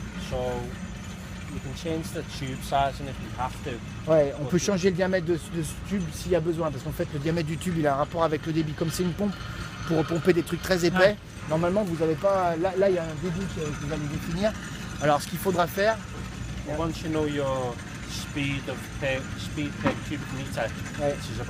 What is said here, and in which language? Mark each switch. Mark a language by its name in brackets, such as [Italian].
[English] So you can change the tube size and if you have to. [French] Ouais, on peut changer le diamètre de ce tube s'il y a besoin, parce qu'en fait le diamètre du tube il a un rapport avec le débit. Comme c'est une pompe pour pomper des trucs très épais, ouais. Normalement vous n'avez pas. Là il y a un débit que vous allez définir. Alors ce qu'il faudra faire. [English] Once you know your speed per cubic meter, which is about